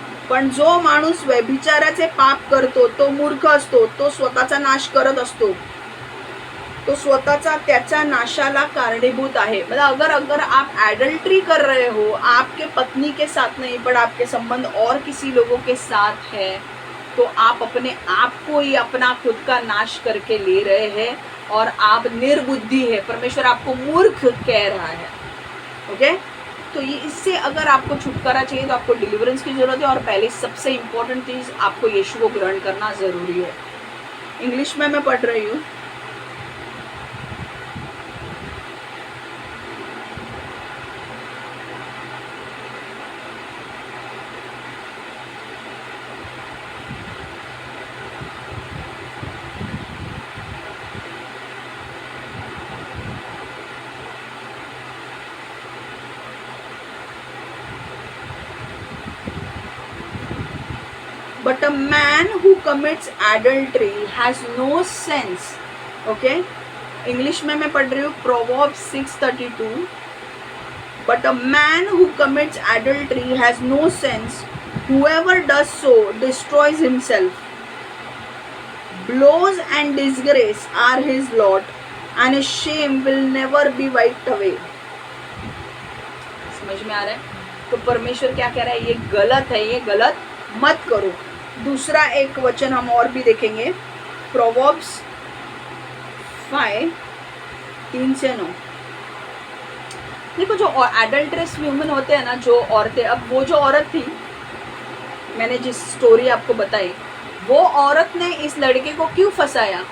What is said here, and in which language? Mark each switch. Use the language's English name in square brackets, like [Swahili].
[Marathi] पण जो माणूस व्यभिचाराचे पाप करतो तो मूर्ख असतो, तो स्वतःचा नाश करत असतो, तो स्वतःचा त्याच्या नाशाला कारणीभूत है। [Hindi] मतलब अगर आप एडल्ट्री कर रहे हो, आपके पत्नी के साथ नहीं पर आपके संबंध और किसी लोगों के साथ है, तो आप अपने आप को ही अपना खुद का नाश करके ले रहे हैं और आप निर्बुद्धि है। परमेश्वर आपको मूर्ख कह रहा है। ओके? तो ये इससे अगर आपको छुटकारा चाहिए तो आपको डिलीवरेंस की जरूरत है, और पहले सबसे इम्पोर्टेंट चीज़ आपको यीशु को ग्रहण करना ज़रूरी है। इंग्लिश में मैं पढ़ रही हूँ। [English] But a man who commits adultery has no sense. Okay? [Hindi] English में मैं पढ़ रही हूँ Proverbs 6:32. [English] But a man who commits adultery has no sense. Whoever does so destroys himself. Blows and disgrace are his lot, and his shame will never be wiped away. [Hindi] समझ में आ रहा है? तो परमेश्वर क्या कह रहा है? ये गलत है, ये गलत मत करो। दूसरा एक वचन हम और भी देखेंगे, प्रोवर्ब्स 5:3-9। देखो, जो एडल्ट्रेस वुमेन होते हैं ना, जो औरतें, अब वो जो औरत थी, मैंने जिस स्टोरी आपको बताई, वो औरत ने इस लड़के को क्यों फंसाया?